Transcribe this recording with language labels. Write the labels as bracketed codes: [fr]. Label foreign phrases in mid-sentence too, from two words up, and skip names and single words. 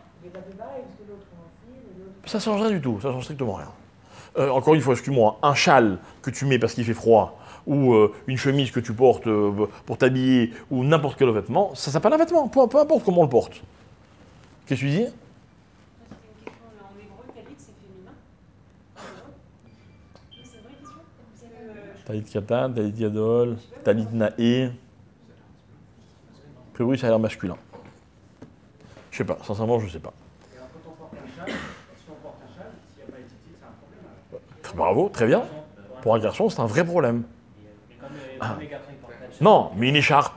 [fr] Ça ne change rien du tout, ça ne change strictement rien. Encore une fois, excuse-moi, un châle que tu mets parce qu'il fait froid, ou une chemise que tu portes pour t'habiller, ou n'importe quel vêtement, ça s'appelle un vêtement, peu importe comment on le porte. Qu'est-ce que tu dis? [he] טלית קטן טלית גדול טלית נאה. [fr] A priori, ça a l'air masculin. Je sais pas, sincèrement, je sais pas. Bravo, très bien. Pour un garçon, c'est un vrai problème. Non, mais une écharpe.